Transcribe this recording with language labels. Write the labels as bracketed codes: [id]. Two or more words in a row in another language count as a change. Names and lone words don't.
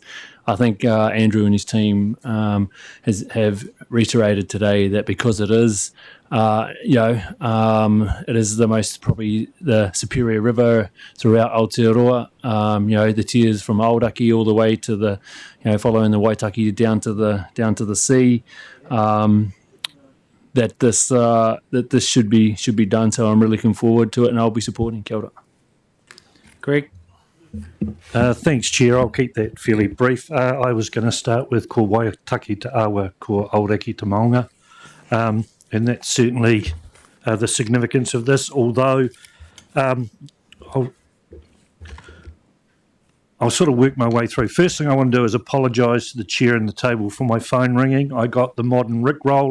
[en] I think Andrew and his team have reiterated today that because it is, it is the most probably the superior river throughout Aotearoa. The tiers from Aoraki all the way to the, following the Waitaki down to the sea. That this should be done. So I'm really looking forward to it, and I'll be supporting. [mi] Kia ora. [en] Greg? Thanks, Chair. I'll keep that fairly brief. I was going to start with [mi] ko Waitaki te awa, ko Aoraki te maunga. [en] And that's certainly the significance of this, although I'll sort of work my way through. First thing I want to do is apologise to the chair and the table for my phone ringing. I got the modern rickroll.